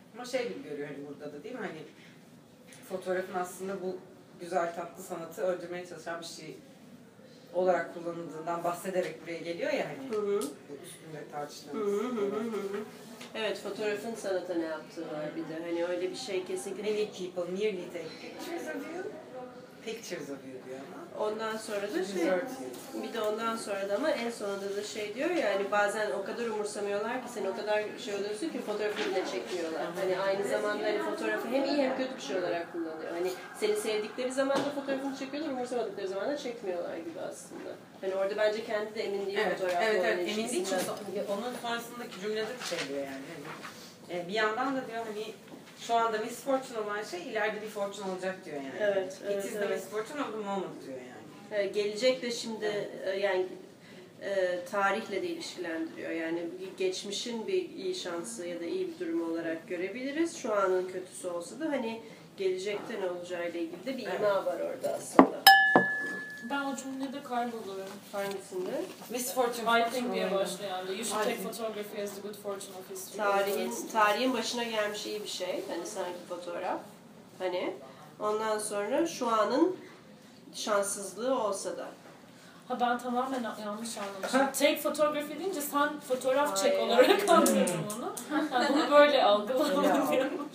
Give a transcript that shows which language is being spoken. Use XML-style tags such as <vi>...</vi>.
<tr>Ama şey gibi görüyor hani burada da, değil mi? Hani fotoğrafın aslında bu güzel tatlı sanatı öldürmeye çalışan bir şey olarak kullanıldığından bahsederek buraya geliyor ya hani. Hı-hı. Bu üstünde tartıştığımız. Evet, fotoğrafın sanata ne yaptığı var bir de. Hani öyle bir şey kesinlikle.</tr> <en>Many people merely take pictures of you. Pictures of you</en> <tr>diyor ama. Ondan sonra da şey, bir de ondan sonra da ama en sonunda da şey diyor ya hani bazen o kadar umursamıyorlar ki seni, o kadar şey oluyorsun ki fotoğrafını da çekmiyorlar. Hani aynı zamanda hani fotoğrafı hem iyi hem kötü bir şey olarak kullanıyor. Hani seni sevdikleri zaman da fotoğrafını çekiyorlar, umursamadıkları zaman da çekmiyorlar gibi aslında. Hani orada bence kendi de emin değil fotoğrafı. Evet, evet, emin değil çünkü onun sonrasındaki cümlede de şey diyor yani. Hani bir yandan da diyor hani şu anda Miss Fortune olan şey ileride bir fortune olacak diyor yani. Evet, evet.</tr> <en>It is the Miss Fortune of the moment</en> <tr>diyor yani. Gelecek de şimdi yani tarihle de ilişkilendiriyor. Yani geçmişin bir iyi şansı ya da iyi bir durumu olarak görebiliriz. Şu anın kötüsü olsa da hani gelecekte ne olacağıyla ilgili de bir ima var orada aslında. Ben o cümlede kayboluyorum. Hangisinde?</tr> <en>Miss Fortune. I think</en> <tr>diye başlayan da.</tr> <en>You should take photography as the good fortune of history.</en> <tr>Tarihin başına gelmiş iyi bir şey. Hani sanki fotoğraf. Hani. Ondan sonra şu anın şanssızlığı olsa da. Ha, ben tamamen yanlış anlamışım.</tr> <en>Take photography</en> <tr>deyince sen fotoğraf çek olarak anlıyorum onu. Yani bunu böyle algılamıyorum.</tr>